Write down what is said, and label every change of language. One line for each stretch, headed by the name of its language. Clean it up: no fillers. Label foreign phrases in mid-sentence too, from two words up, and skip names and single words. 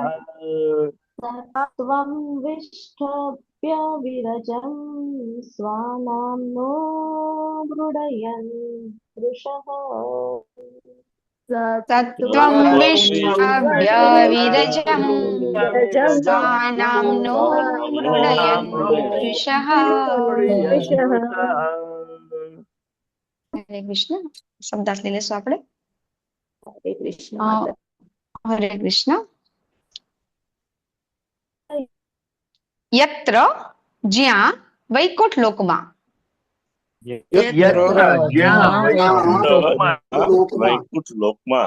Sanskrit: सत्वं विष्टभ्य विरजम् स्वानाम्नो मृडयन् वृषः सत्त्वं विष्टभ्य विरजम् स्वानाम्नो मृडयन् वृषः हरे कृष्ण
Gujarati: શબ્દાર્થ લઈ લેશું આપણે હરે કૃષ્ણ હરે કૃષ્ણ યત્ર જ્યાં વૈકુંઠ લોકમાં વૈકુંઠ લોકમાં